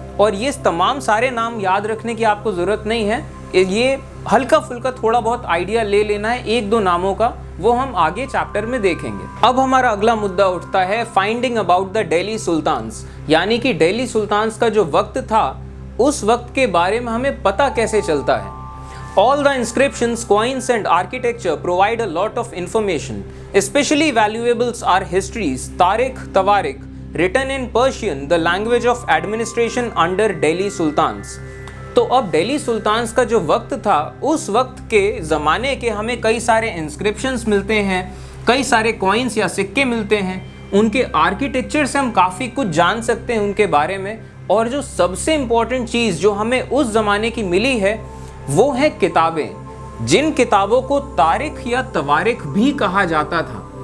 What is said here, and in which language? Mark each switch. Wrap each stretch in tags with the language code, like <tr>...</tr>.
<hi>और ये तमाम सारे नाम याद रखने की आपको ज़रूरत नहीं है, ये हल्का फुल्का थोड़ा बहुत आइडिया ले लेना है एक दो नामों का, वो हम आगे चैप्टर में देखेंगे। अब हमारा अगला मुद्दा उठता है</hi> <en>finding about the Delhi sultans,</en> <hi>यानी कि दिल्ली सुल्तान्स का जो वक्त था उस वक्त के बारे में हमें पता कैसे चलता है।</hi> <en>All the inscriptions, coins and architecture provide a lot of information. Especially valuables are histories, Tariq, Tawarik, written in Persian, the language of administration under Delhi Sultans.</en> <hi>तो अब दिल्ली सुल्तान्स का जो वक्त था, उस वक्त के ज़माने के हमें कई सारे इंस्क्रिप्शंस मिलते हैं, कई सारे कॉइन्स या सिक्के मिलते हैं, उनके आर्किटेक्चर से हम काफ़ी कुछ जान सकते हैं उनके बारे में। और जो सबसे इम्पॉर्टेंट चीज़ जो हमें उस ज़माने की मिली है वो है किताबें, जिन किताबों को तारिख या तवारिख भी कहा जाता था।</hi>